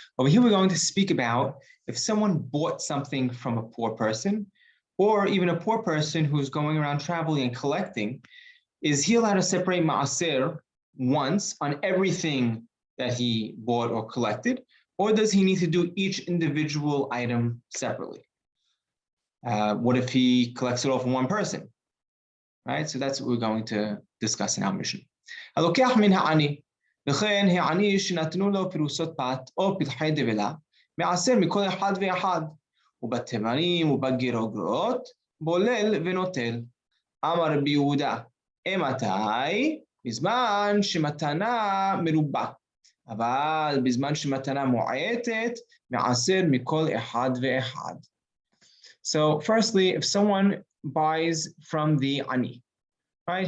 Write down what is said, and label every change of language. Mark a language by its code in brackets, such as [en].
[en] Over here, we're going to speak about if someone bought something from a poor person, or even a poor person who's going around traveling and collecting, is he allowed to separate maaser once on everything that he bought or collected, or does he need to do each individual item separately? What if he collects it all from one person? Right, so that's what we're going to discuss in our mission. [he] הלוקח מן העני, וכן העני שנתנו לו פרוסות פת או פתחי דבלה, מעשר מכל אחד ואחד, ובתימנים ובגרוגרות, בולל ונוטל. אמר רבי יהודה, מתי? בזמן שמתנה מרובה, אבל בזמן שמתנה מועטת, מעשר מכל אחד ואחד. [en] So firstly, if someone buys from the ani, right?